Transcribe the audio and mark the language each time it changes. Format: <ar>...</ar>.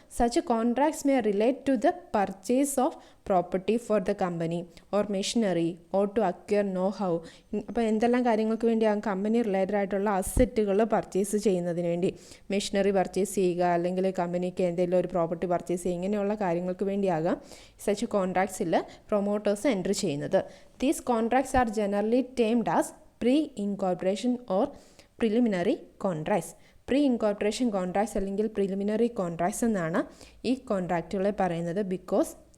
<en>Such contracts may relate to the purchase of property for the company or machinery or to acquire know how.</en> <ml>അപ്പോൾ എന്തെല്ലാം കാര്യങ്ങൾക്ക് വേണ്ടിയാണ് company related ആയിട്ടുള്ള അസറ്റുകൾ purchase ചെയ്യുന്നതിന് വേണ്ടി, machinery purchase ചെയ്യുക അല്ലെങ്കിൽ കമ്പനിക്ക് എന്തെങ്കിലും ഒരു പ്രോപ്പർട്ടി പർച്ചേസ് ചെയ്യുക, ഇങ്ങനെയുള്ള കാര്യങ്ങൾക്ക് വേണ്ടിയാകാം സച്ച് കോൺട്രാക്ട്സിൽ പ്രൊമോട്ടേഴ്സ് എൻ്റർ ചെയ്യുന്നത്.</ml> <en>These contracts are generally termed as pre-incorporation or preliminary contracts.</en> <ml>Pre-incorporation contracts അല്ലെങ്കിൽ preliminary contracts എന്നാണ് ഈ കോൺട്രാക്റ്റുകളെ പറയുന്നത്. ബിക്കോസ്</ml>